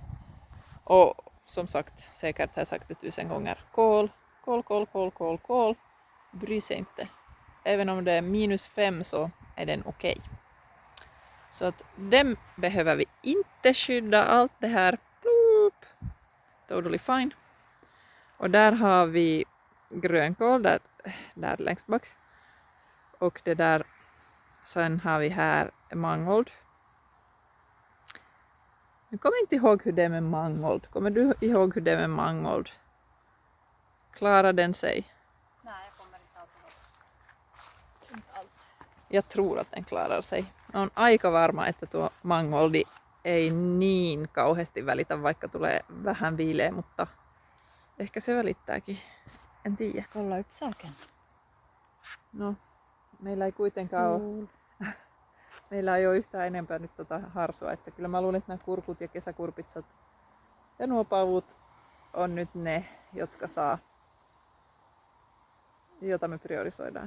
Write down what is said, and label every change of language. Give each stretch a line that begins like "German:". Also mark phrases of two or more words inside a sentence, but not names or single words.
Swedish: Och som sagt, säkert har jag sagt det 1000 gånger. Kål. Bryr sig inte. Även om det är -5 så är den okej. Så att dem behöver vi inte skydda. Allt det här.
English: Bloop, totally fine.
Swedish: Och där har vi grönkål där längst bak. Och det där. Sen har vi här mangold. Jag kommer inte ihåg hur det är med mangold. Kommer du ihåg hur det är med mangold? Klarar den sig? Nej, jag kommer inte alls ihåg. Inte alls. Jag tror att den klarar sig.
Finnish: On aika varma, että tuo mangoldi ei niin kauheasti välitä, vaikka tulee vähän viileä, mutta ehkä se välittääkin. En tiedä.
Swedish: Kolla upp saken.
Finnish: No, meillä ei kuitenkaan ole, meillä ei ole yhtään enempää nyt harsoa, että kyllä mä luulen, että nämä kurkut ja kesäkurpitsat ja nuo pavut on nyt ne, jotka saa, jota me priorisoidaan.